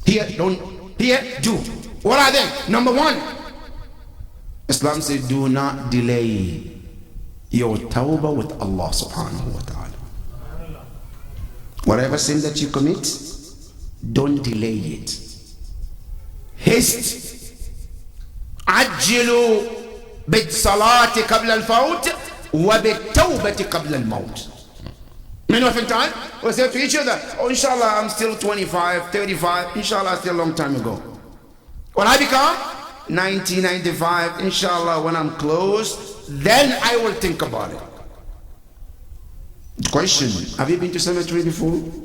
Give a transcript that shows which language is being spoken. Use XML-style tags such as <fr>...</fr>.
<en>Here, do. What are they? Number one, Islam says do not delay your tawbah with Allah subhanahu wa ta'ala. Whatever sin that you commit, don't delay it. Haste.</en> <ar>Ajjilu بالصلاة قبل الفوت وبالتوبة قبل الموت.</ar> <en>Many of the time we say to each other, oh inshallah I'm still 25, 35, inshallah still a long time ago. When I become 1995, inshallah when I'm close, then I will think about it. Question, have you been to cemetery before?</en>